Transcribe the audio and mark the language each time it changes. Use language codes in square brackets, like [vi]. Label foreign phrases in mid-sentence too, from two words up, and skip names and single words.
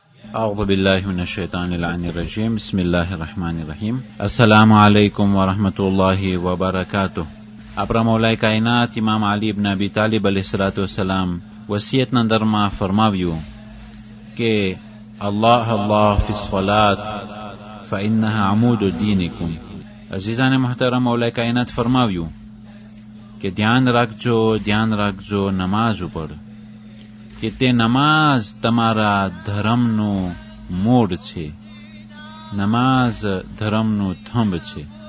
[ar] أعوذ بالله من الشيطان اللعين الرجيم بسم الله الرحمن الرحيم السلام عليكم ورحمة الله وبركاته. [gu] આપણા મૌલાએ કાયનાત ઇમામ અલી ઇબ્ન અબી તાલિબ [ar] عليه الصلاة والسلام [gu] વસિયતના અંદરમાં ફરમાવ્યું કે [ar] الله الله في الصلاة فإنها عمود دينكم. [gu] અઝીઝાને મહતરમ મૌલાએ કાયનાત ફરમાવ્યું કે ધ્યાન રાખજો નમાઝ ઉપર, કે તે નમાઝ તમારા ધર્મનું મૂળ છે, નમાઝ ધર્મનું થંભ છે.